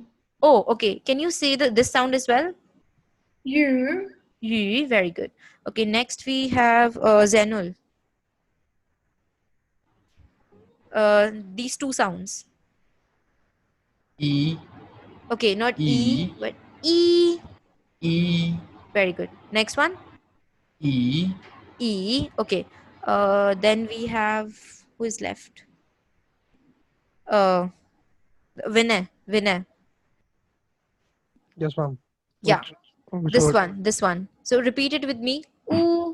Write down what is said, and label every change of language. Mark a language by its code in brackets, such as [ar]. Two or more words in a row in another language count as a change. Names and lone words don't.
[en] Oh. Okay. Can you say this sound as well? You. Very good. Okay. Next we have Zenul. These two sounds. E. Okay, not E. E, but E. E. Very good. Next one. E. Okay. Then we have, who is left? Vinay. Yes, ma'am. Yeah. Which This one. So repeat it with me. Ooh.